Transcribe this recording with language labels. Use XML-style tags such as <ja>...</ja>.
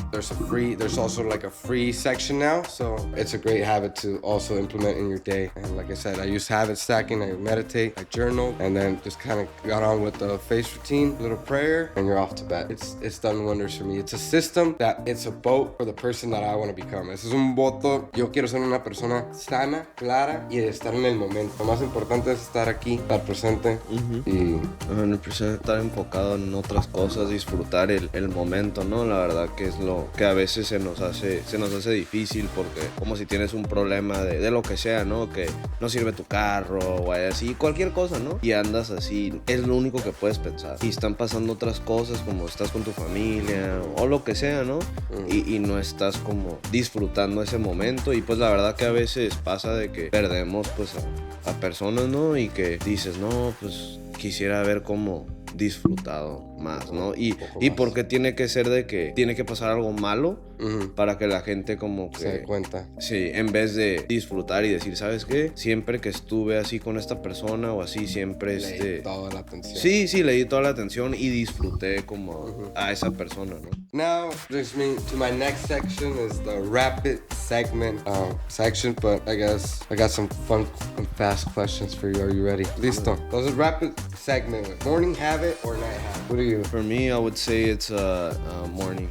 <en>There's also like a free section now. So it's a great habit to also implement in your day. And like I said, I use habit stacking. I meditate, I journal, and then just kind of got on with the face routine, little prayer, and you're off to bed. It's done wonders for me. It's a system that it's a vote for the person that I want to become.</en> <es>Ese es un voto. Yo quiero ser una persona sana, clara y de estar en el momento. Lo más importante es estar aquí, estar presente y 100% estar enfocado en otras cosas, disfrutar el momento, ¿no? La verdad que es lo que a veces se nos hace difícil, porque como si tienes un problema de lo que sea, ¿no? Que no sirve tu carro o así, cualquier cosa, ¿no? Y andas así, es lo único que puedes pensar. Y están pasando otras cosas, como estás con tu familia o lo que sea, ¿no? Y no estás como disfrutando ese momento. Y pues la verdad que a veces pasa de que perdemos pues a personas, ¿no? Y que dices, no, pues quisiera haber como disfrutado más, ¿no? Y porque tiene que ser de que tiene que pasar algo malo para que la gente como que se dé cuenta. Sí, en vez de disfrutar y decir, ¿sabes qué? Siempre que estuve así con esta persona o así, siempre Le di toda la atención. Sí, le di toda la atención y disfruté como a esa persona, ¿no?</es> <en>Now brings me to my next section, is the rapid segment section, but I guess I got some fun and fast questions for you. Are you ready?</en> <es>Listo. Entonces,</es> <en>rapid segment. Morning habit or night habit? What do you? For me, I would say it's a morning.</en>